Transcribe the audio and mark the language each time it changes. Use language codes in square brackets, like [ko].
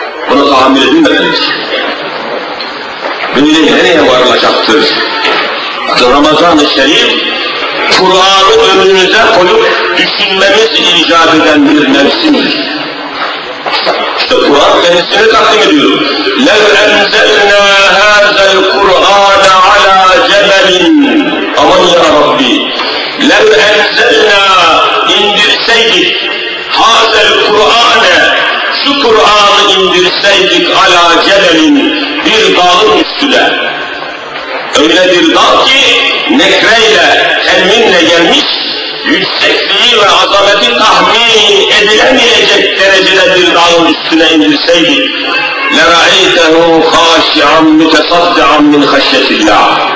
[tr] Bunu tahammül edinmediniz. Dünya nereye varılacaktır? Ramazan-ı Şerif, Kur'an'ı önünüze koyup düşünmemiz icap eden bir mevsimdir. İşte Kur'an kendisini takdim ediyor. [ar] لَوْ اَنْزَلْنَا هَذَا الْقُرْآنَ عَلَى جَبَلٍ [tr] Aman ya Rabbi! [ar] لَوْ اَنْزَلْنَا [tr] indirseydik [ar] هَذَا الْقُرْآنَ [tr] Şu Kur'an'ı indirseydik [ar] عَلَى جَبَلٍ [tr] Bir dağın üstüne. Öyle bir dağ ki nekreyle, telminle gelmiş, yüksekliği ve azameti tahmin edilemeyecek derecede bir dağın üstüne indirseydi, [ar] لَرَعِيْتَهُ خَاشِعًا مُتَصَدِّعًا مِنْ خَشْيَةِ اللّٰهِ